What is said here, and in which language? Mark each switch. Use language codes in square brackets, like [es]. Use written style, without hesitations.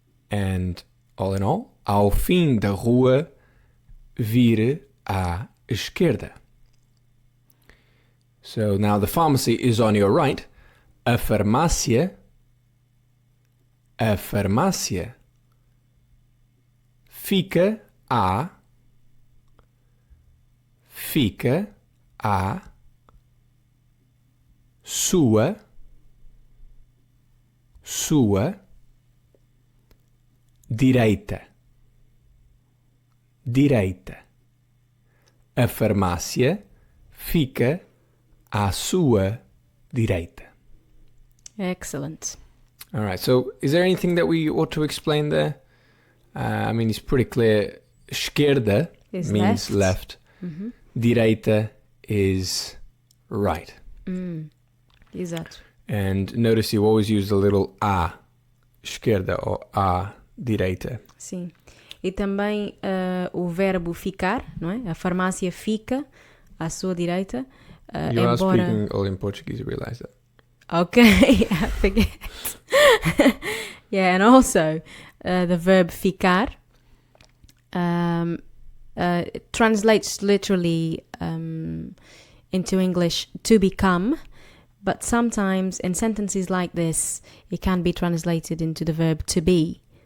[en] And all in all, [pt] ao fim da rua, vire à esquerda. [en] So now the pharmacy is on your right. [pt] A farmácia fica à sua direita. A farmácia fica à sua direita. [en] Excellent. All right, so is there anything that we ought to explain there? I mean, it's pretty clear. Esquerda means left. Mm-hmm. Direita is right. [pt] Exato. [en] And notice you always use the little a, esquerda or a, direita. [pt] Sim. E também o verbo ficar, não é? A farmácia fica à sua direita. [en] You are speaking all in Portuguese, you realize that. Okay, I forget. Yeah, and also the verb ficar it translates literally into English to become, but sometimes in sentences like this, it can be translated into the verb to be.